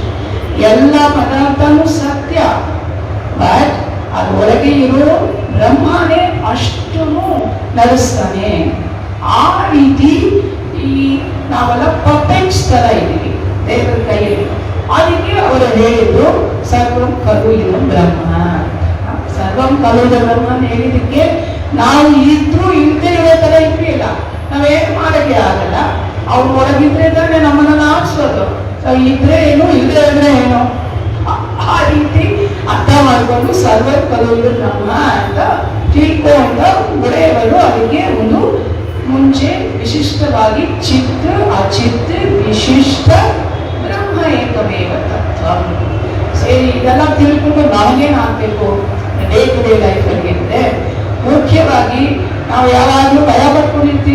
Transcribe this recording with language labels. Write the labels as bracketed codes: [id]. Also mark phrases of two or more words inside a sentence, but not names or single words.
[kn] ಎಲ್ಲ ಪದಾರ್ಥನೂ ಸತ್ಯ, ಬಟ್ ಅದರೊಳಗೆ ಇರೋ ಬ್ರಹ್ಮನೇ ಅಷ್ಟು ನಡೆಸ್ತಾನೆ. ಆ ರೀತಿ ಈ ನಾವೆಲ್ಲ ಪಪೆಟ್ಸ್ ತರ ಇದ್ದೀವಿ ದೇವರ ಕೈಯಲ್ಲಿ. ಅದಕ್ಕೆ ಅವರು ಹೇಳಿದ್ರು [sa] ಸರ್ವಂ ಖಲು ಇದಂ ಬ್ರಹ್ಮ. ಸರ್ವಂ ಖಲು ಇದಂ ಬ್ರಹ್ಮ [kn] ಹೇಳಿದಕ್ಕೆ ನಾವು ಇದ್ರೂ ಇಲ್ಲದೆ ಇರೋ ತರ ಇದ್ವಿ ಇಲ್ಲ, ನಾವೇನು ಮಾಡಕ್ಕೆ ಆಗಲ್ಲ. ಅವ್ರು ಒಳಗಿದ್ರೆ ತಾನೆ ನಮ್ಮನ್ನ ಆಡ್ಸೋದು. ಇದ್ರೆ ಏನು, ಇಲ್ಲದೆ ಇದ್ರೆ ಏನು, ಆ ರೀತಿ ಅರ್ಥ ಮಾಡಿಕೊಂಡು [sa] ಸರ್ವ ಖಲು ಇದಂ ಬ್ರಹ್ಮ [kn] ಅಂತ ತಿಳ್ಕೊಂಡ ಒಡೆಯವರು ಅದಕ್ಕೆ ಒಂದು ಮುಂಚೆ ವಿಶಿಷ್ಟವಾಗಿ [sa] ಚಿತ್, ಅಚಿತ್, ವಿಶಿಷ್ಟ, ಬ್ರಹ್ಮ ಏಕಮೇವ ತತ್ವ. [kn] ಸರಿ, ಇದೆಲ್ಲ ತಿಳ್ಕೊಂಡು ನಾವೇನಾಗಬೇಕು [en] day to day life-ಅಲ್ಲಿ [kn] ಅಂದ್ರೆ ಮುಖ್ಯವಾಗಿ ನಾವು ಯಾವಾಗಲೂ ಭಯ ಪಡ್ಕೊಂಡಿರ್ತೀವಿ.